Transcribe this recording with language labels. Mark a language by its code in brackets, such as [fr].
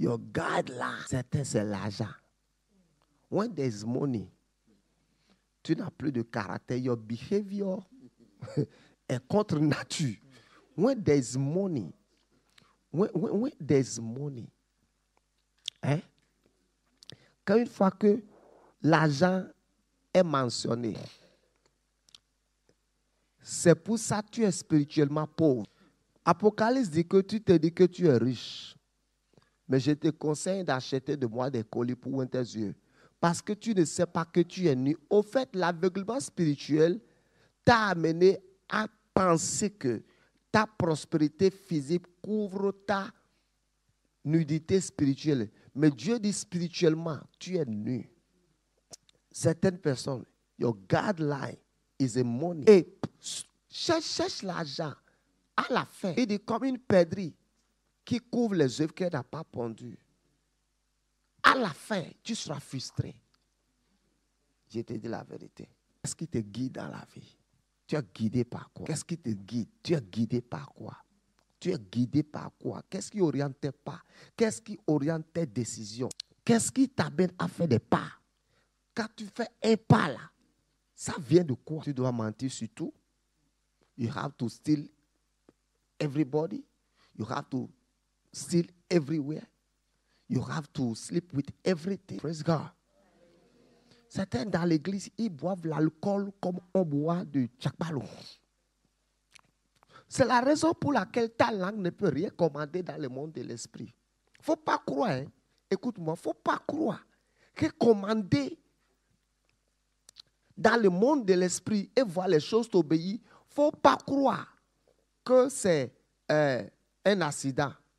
[en] Your guideline, [fr] c'est l'argent. [en] When there is money, [fr] tu n'as plus de caractère. [en] Your behavior [fr] est contre nature. [en] When there is money, when there is money, hein? [fr] Quand une fois que l'argent est mentionné, c'est pour ça que tu es spirituellement pauvre. Apocalypse dit que tu te dis que tu es riche. Mais je te conseille d'acheter de moi des colis pour ouvrir tes yeux. Parce que tu ne sais pas que tu es nu. Au fait, l'aveuglement spirituel t'a amené à penser que ta prospérité physique couvre ta nudité spirituelle. Mais Dieu dit spirituellement, tu es nu. Certaines personnes, [en] your guideline is a money. [fr] Et cherche l'argent. À la fin, il dit comme une perdrix qui couvre les œuvres qu'elle n'a pas pondues. À la fin, tu seras frustré. Je te dis la vérité. Qu'est-ce qui te guide dans la vie? Tu es guidé par quoi? Qu'est-ce qui te guide? Tu es guidé par quoi? Tu es guidé par quoi? Qu'est-ce qui oriente tes pas? Qu'est-ce qui oriente tes décisions? Qu'est-ce qui t'amène à faire des pas? Quand tu fais un pas là, ça vient de quoi? Tu dois mentir sur tout. [en] You have to steal everybody. You have to steal everywhere. You have to sleep with everything. Praise God. [fr] Certains dans l'église, ils boivent l'alcool comme on boit du tchakbalou. C'est la raison pour laquelle ta langue ne peut rien commander dans le monde de l'esprit. Il ne faut pas croire, hein? Écoute-moi, il ne faut pas croire que commander dans le monde de l'esprit et voir les choses t'obéir, il ne faut pas croire que c'est un accident.